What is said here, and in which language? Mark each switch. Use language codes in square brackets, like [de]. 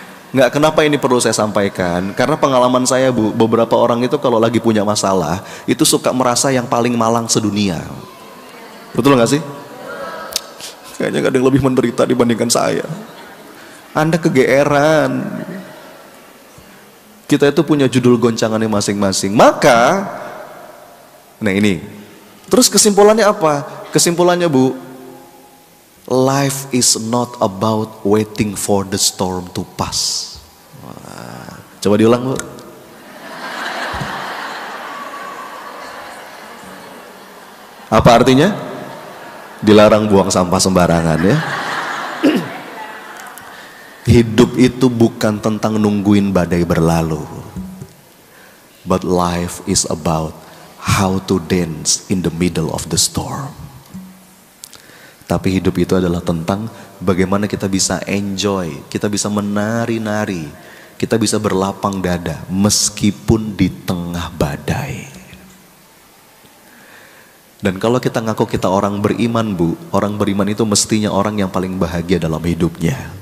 [id] Nggak, kenapa ini perlu saya sampaikan? Karena pengalaman saya Bu, beberapa orang itu kalau lagi punya masalah, itu suka merasa yang paling malang sedunia. Betul nggak sih? Kayaknya nggak ada yang lebih menderita dibandingkan saya. Anda kegeeran. Kita itu punya judul goncangannya masing-masing. Maka, nah ini. Terus kesimpulannya apa? Kesimpulannya Bu, [en] life is not about waiting for the storm to pass. [id] Wah, coba diulang Bu. Apa artinya? Dilarang buang sampah sembarangan ya. Hidup itu bukan tentang nungguin badai berlalu. [en] But life is about how to dance in the middle of the storm. [id] Tapi hidup itu adalah tentang bagaimana kita bisa enjoy, kita bisa menari-nari, kita bisa berlapang dada meskipun di tengah badai. Dan kalau kita ngaku kita orang beriman Bu, orang beriman itu mestinya orang yang paling bahagia dalam hidupnya.